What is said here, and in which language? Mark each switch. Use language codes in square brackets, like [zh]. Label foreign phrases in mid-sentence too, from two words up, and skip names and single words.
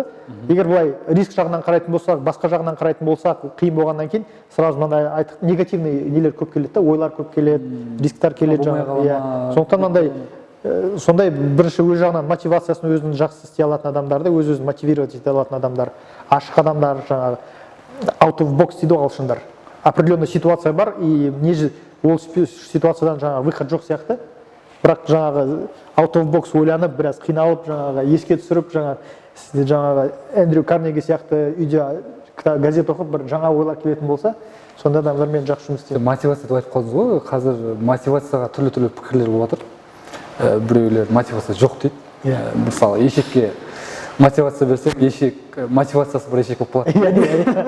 [kk] Егер былай риск жағынан қарайтын болсақ, басқа жағынан қарайтын болсақ, қиын болғаннан кейін сразу мынандай айттық, негативный нелер көп келеді, ойлар көп келеді, рисктер келеді жаңағы. Сондықтан мынандай сондай бірінші өз жағынан мотивациясын өзін жақсы істей алатын адамдарды, өз-өзін мотивировать ете алатын адамдар, ашық адамдар, жаңағы [en] out of box [kk] дейді ғой ағылшындар. Определенный ситуация бар, и ол ситуациядан жаңағы выход жоқ сияқты. Бірақ жаңағы [en] out of box [kk] ойланып, біраз қиналып, жаңағы еске түсіріп, жаңағы Эндрю Карнеги сияқты үйде газет оқып, бір жаңа ойлар келетін болса, сонда адамдармен жақсы жұмыс істейді. Мотивация деп айтып қалдыңыз ғой, қазір мотивацияға түрлі пікірлер болып жатыр. Біреулер мотивация жоқ дейді. Мысалы, ешекке мотивация берсек, ешек мотивациясы бір ешек болып қалады.